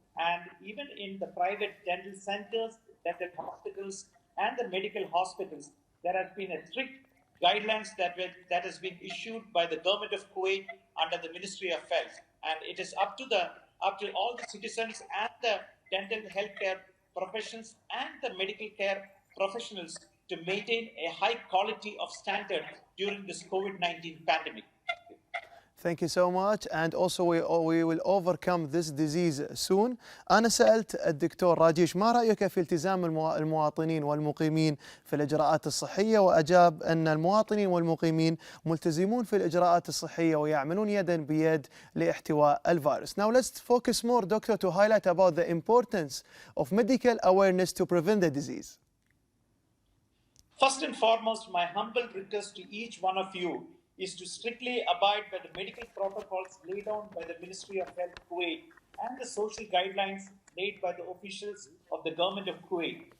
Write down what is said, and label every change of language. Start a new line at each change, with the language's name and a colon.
English: And even in the private dental centers, dental hospitals, and the medical hospitals, there has been a strict guidelines that has been issued by the government of Kuwait under the Ministry of Health, and it is up to all the citizens and the dental healthcare professions and the medical care professionals to maintain a high quality of standard during this COVID-19 pandemic. Thank you so much, and also we will overcome this disease soon.
Arabic: أنا سألت الدكتور راجيش ما رأيك في التزام المواطنين والمقيمين في الإجراءات الصحية، وأجاب أن المواطنين والمقيمين ملتزمون في الإجراءات الصحية ويعملون يدا بيد لاحتواء الفيروس.
English: Now let's focus more, doctor, to highlight about the importance of medical awareness to prevent the disease. First and foremost, my humble request to each one of you is to strictly abide by the medical protocols laid down by the Ministry of Health Kuwait and the social guidelines laid by the officials of the government of Kuwait.